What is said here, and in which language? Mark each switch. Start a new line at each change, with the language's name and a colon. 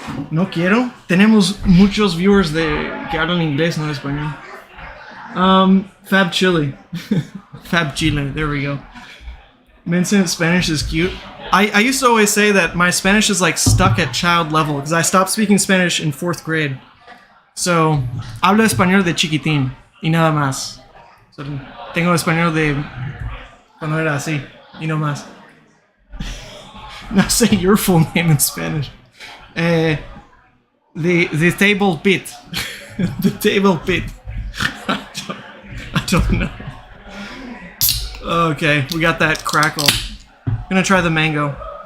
Spanish: No quiero. Tenemos muchos viewers que hablan inglés, no español.
English: Fab Chili. Fab Chile. There we go. Vincent Spanish is cute. I used to always say that my Spanish is like stuck at child level because I stopped speaking Spanish in 4th grade.
Spanish: So, hablo español de chiquitín y nada más. So, tengo español de cuando era así y no más.
English: Now say your full name in Spanish. The table pit. The table pit. I don't know. Okay, we got that crackle. I'm gonna try the mango.